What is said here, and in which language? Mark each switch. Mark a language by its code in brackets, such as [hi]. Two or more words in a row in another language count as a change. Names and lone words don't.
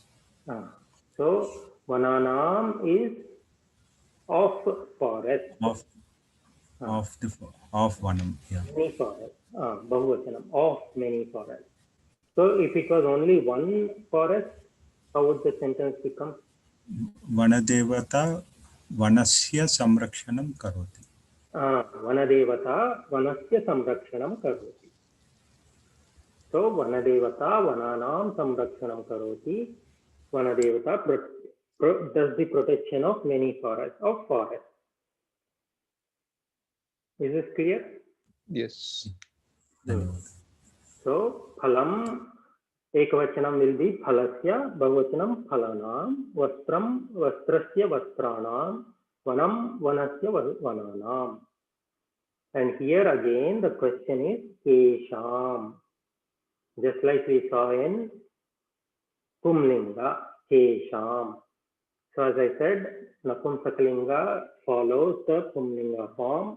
[en] So Vananam is of forest. Of Vanam, yeah. Many forests. Bahuvachanam, of many forests. So if it was only one forest, how would the sentence become? [sa] Vanadevata Vanasya Samrakshanam Karoti. Vanadevata Vanasya Samrakshanam Karoti. So Vanadevata Vananam Samrakshanam Karoti. [en] Vanadevata does the protection of many forests, of forests. Is this clear? Yes. [sa] So Phalam Ekavachanam [en] will be [sa] Phalasya, Bahuvachanam Phalanam, Vastram Vastrasya Vastranam, Vanam Vanasya Vananam. [en] And here again the question is Kesham. Just like we saw in Pumlinga, Kesham. So as I said, Napumsakalinga follows the Pumlinga form.